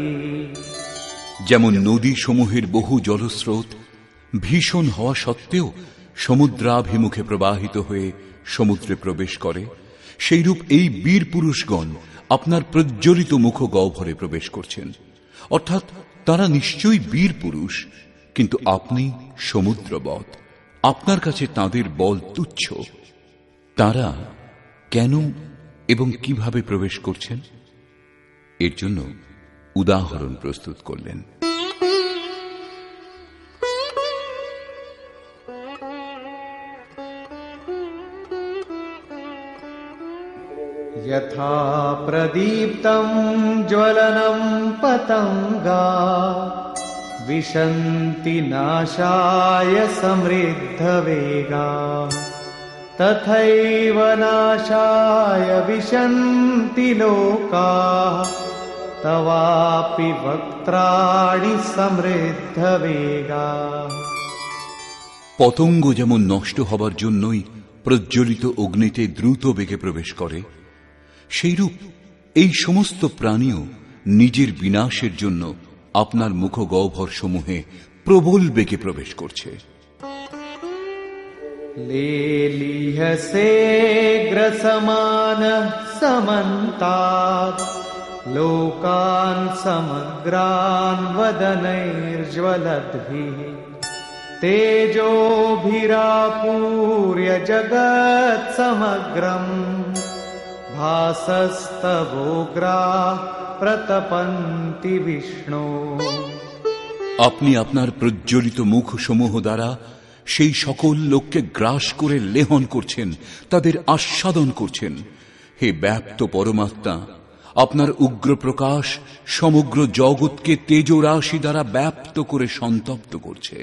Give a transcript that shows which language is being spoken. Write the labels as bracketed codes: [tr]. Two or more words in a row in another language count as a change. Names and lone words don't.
[bn] যেমন নদী সমূহের বহু জলস্রোত ভীষণ হওয়া সত্ত্বেও সমুদ্রাভিমুখে প্রবাহিত হয়ে সমুদ্রে প্রবেশ করে, সেইরূপ এই বীর পুরুষগণ আপনার প্রজ্বলিত মুখগহ্বরে প্রবেশ করছেন। অর্থাৎ তারা নিশ্চয়ই বীর পুরুষ, কিন্তু আপনি সমুদ্রবৎ, আপনার কাছে তাদের বল তুচ্ছ। তারা কেন এবং কিভাবে প্রবেশ করছেন এর জন্য উদাহরণ প্রস্তুত করলেন। [sa] यथा प्रदीप्तं ज्वलनं पतंगा विशन्ति नाशाय समृद्धवेगा तथैव नाशाय विशन्ति लोकाः तवापि वक्त्राणि समृद्धवेगा। [bn] পতঙ্গ যেমন নষ্ট হবার জন্যই প্রজ্বলিত অগ্নিতে দ্রুত বেগে প্রবেশ করে, সেইরূপ এই সমস্ত প্রাণীও নিজের বিনাশের জন্য আপনার মুখগহ্বর সমূহে প্রবল বেগে প্রবেশ করছে। [sa] लेलीहसे ग्रसमानः समन्तात् लोकान् समग्रान् वदनैर्ज्वलद्भिः तेजोभिरापूर्य जगत्समग्रम् भासस्तवोग्राः प्रतपन्ति विष्णो। [bn] আপনি আপনার প্রজ্বলিত মুখ সমূহ দ্বারা সেই সকল লোককে গ্রাস করে লেহন করছেন, তাদের আস্বাদন করছেন। হে ব্যাপ্ত পরমাত্মা, আপনার উগ্র প্রকাশ সমগ্র জগৎকে তেজরাশি দ্বারা ব্যাপ্ত করে সন্তপ্ত করছে।